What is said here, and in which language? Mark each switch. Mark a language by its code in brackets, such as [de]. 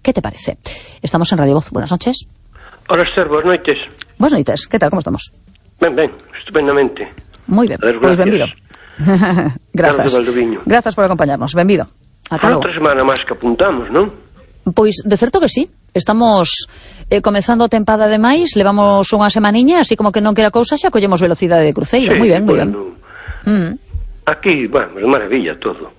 [es] ¿Qué te parece? Estamos en Radio Voz. Buenas noches. Hola, Esther. Buenas noches. Buenas noches. ¿Qué tal? ¿Cómo estamos? Bien, bien. Estupendamente. Muy bien. Ver, pues bienvenido. Gracias. Gracias por acompañarnos. Bienvenido. Son otra semana más que apuntamos, ¿no? Pues de cierto que sí. [gl] Estamos comenzando tempada de máis, levamos unha semaniña, así como que non quera cousa, xa collemos velocidade de cruceiro. [es] Sí, muy bien, bueno, muy bien. Aquí, bueno, es maravilla todo.